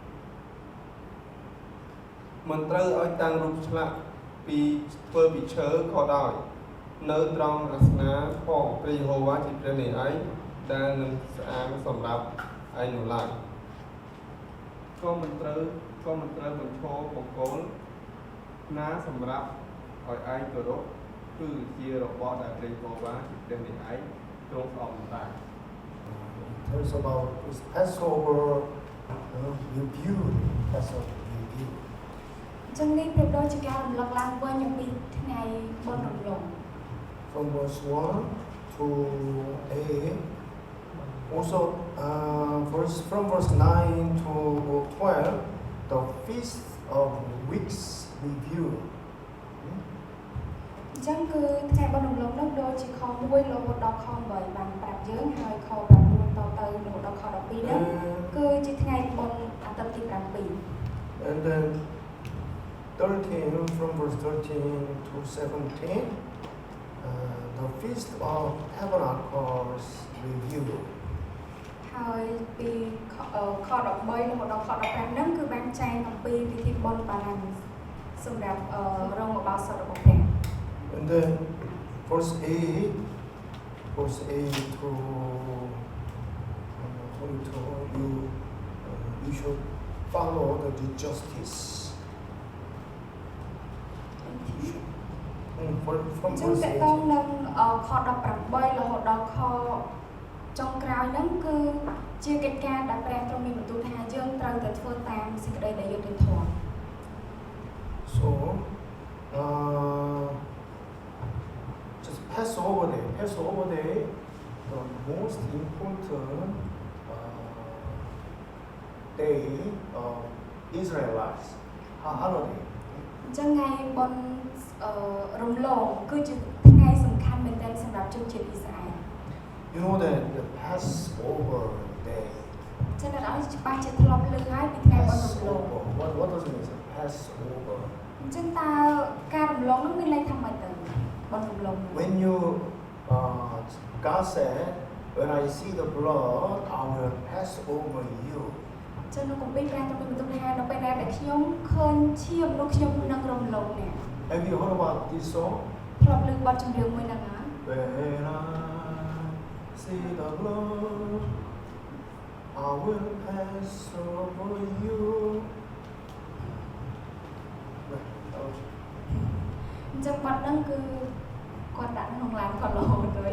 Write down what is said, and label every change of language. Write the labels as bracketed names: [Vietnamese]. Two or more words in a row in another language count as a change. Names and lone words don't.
[Khmer] មិនត្រូវឲ្យតាំងរូបឆ្លាក់ធ្វើពីឈើក៏ដោយនៅត្រង់អាសនាផងព្រះយេហូវ៉ាជាព្រះនៃឯងដែលនឹងស្អាងសម្រាប់ឯងនោះឡើយក៏មិនត្រូវបញ្ឈរបង្គោលណាសម្រាប់ឲ្យឯងគោរពគឺជារបស់ដែលព្រះយេហូវ៉ាជាព្រះនៃឯងទ្រង់ស្អប់មិនដែរ [English] Tells about this Passover review. Passover review. [Khmer] ចឹងនេះប្រៀបដូចជាការរំលឹកឡើងវិញអំពីថ្ងៃបុណ្យរំលង [English] From verse 1 to 8. Also, from verse 9 to 12, the Feast of Weeks review. [Khmer] ចឹងគឺថ្ងៃបុណ្យរំលងនោះដូចជាខ1រហូតដល់ខ8បានប្រាប់យើងហើយខ9តទៅរហូតដល់ខ12នោះគឺជាថ្ងៃបុណ្យអាទិត្យទី7 [English] And then 13, from verse 13 to 17, the Feast of Tabernacles review. [Khmer] ហើយពីខ13រហូតដល់ខ15ហ្នឹងគឺបានចែងអំពីពិធីបុណ្យបារាំងសម្រាប់រងរបោសុតរបស់ព្រះ [English] And then verse 8 to 22, you should follow the justice. You should, from [Khmer] ចឹង [English] verse តកតង 18. [Khmer] នឹងខ18រហូតដល់ខចុងក្រោយហ្នឹងគឺជាកិច្ចការដែលព្រះទ្រង់មានបន្ទូលថាយើងត្រូវតែធ្វើតាមសេចក្តីដែលយុត្តិធម៌ [English] So, just Passover day. Passover day, the most important day of Israelites holiday. [Khmer] អញ្ចឹងថ្ងៃបុណ្យរំលងគឺជាថ្ងៃសំខាន់មែនទែនសម្រាប់ជនជាតិអ៊ីស្រាអែល [English] You know that the Passover day. [Khmer] ចឹងអ្នកនរច្បាស់ជាធ្លាប់ឮហើយពីថ្ងៃបុណ្យរំលង [English] Passover. What does it mean? Passover. [Khmer] អញ្ចឹងតើការរំលងនោះមានន័យថាម៉េចទៅបុណ្យរំលងនោះ [English] When you, God said, when I see the blood, I will pass over you. [Khmer] ចឹងនៅគម្ពីរព្រះទ្រង់មានបន្ទូលថានៅពេលណាដែលខ្ញុំឃើញឈាមនោះខ្ញុំនឹងរំលងអ្នក [English] Have you heard about this song? [Khmer] ធ្លាប់ឮបទចម្រៀងមួយហ្នឹងហើយ [English] When I see the blood, I will pass over you. [Khmer] អញ្ចឹងបទហ្នឹងគឺគាត់ដាក់ក្នុងឡានគាត់រហូតទៅអ